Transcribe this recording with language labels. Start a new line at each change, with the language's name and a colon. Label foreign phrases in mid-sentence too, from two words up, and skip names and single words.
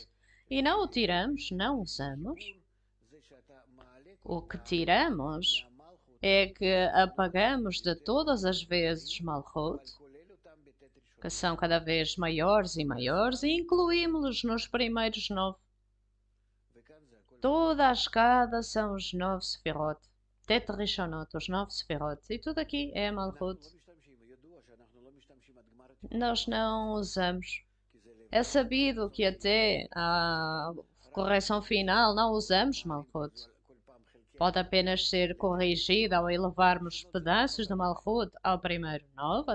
Portuguese: E não o tiramos, não usamos. O que tiramos é que apagamos de todas as vezes Malchut, que são cada vez maiores e maiores, e incluímos-los nos primeiros 9. Toda a escada são os 9 sefirot.
Hebrew: ט' ראשונות,
Portuguese: os 9 sefirot. E tudo aqui é Malchut. Nós não usamos. É sabido que até a correção final não usamos Malchut. Pode apenas ser corrigida ao elevarmos pedaços de Malchut ao primeiro 9.